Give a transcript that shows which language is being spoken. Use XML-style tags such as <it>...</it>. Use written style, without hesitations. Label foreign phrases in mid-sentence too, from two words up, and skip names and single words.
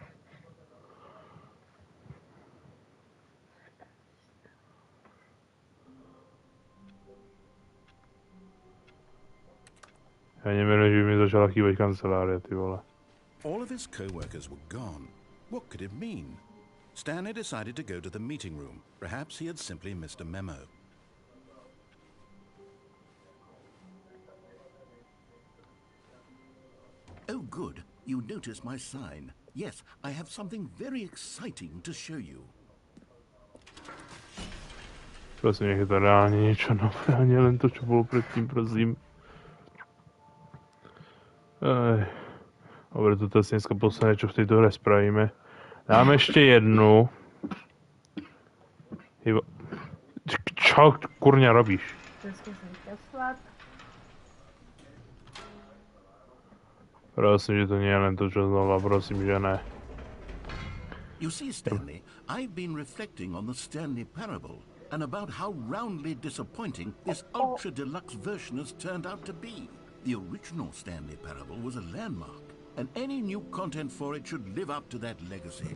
<sk>Ja nemenujem, že mi začala chýbať kancelária, ty vole.</sk> <en>All of his co-workers were gone. What could it mean? Stanley decided to go to the meeting room. Perhaps he had simply missed a memo. Oh, good. You noticed my sign. Yes, I have something very exciting to show you.</en> <sk>Prosím, nech je to reálne niečo nové, a nie len to, čo bolo predtým, prosím. Dobre, toto je dneska posledné, čo v tejto hre spravíme. Dáme ešte jednu. Čo kurňa robíš? Prosím, že to nie je len to, čo znova, prosím, že ne.</sk> <en>You see, Stanley, I've been reflecting on the Stanley parable and about how roundly disappointing this ultra-deluxe version has turned out to be. The original Stanley parable was a landmark, and any new content for it should live up to that legacy.</en>